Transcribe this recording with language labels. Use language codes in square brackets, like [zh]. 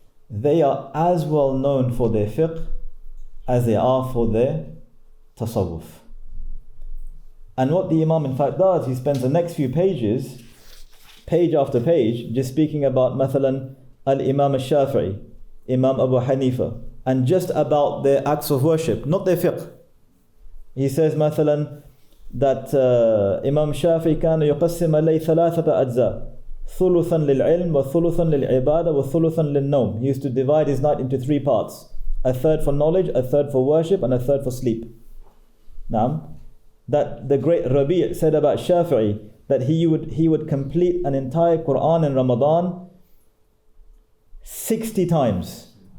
[en] They are as well known for their fiqh as they are for their tasawwuf. And what the Imam in fact does, he spends the next few pages, page after page, just speaking about mathalan al-Imam al-Shafi'i, Imam Abu Hanifa, and just about their acts of worship, not their fiqh. He says mathalan that Imam Shafi'i [ar] كان يقسم الليل ثلاثة أجزاء, ثلثا للعلم وثلثا للعبادة وثلثا للنوم. [en] He used to divide his night into 3 parts: a third for knowledge, a third for worship, and a third for sleep. Now, that the great Rabi' said about Shafi'i, that he would complete an entire Quran in Ramadan 60 times.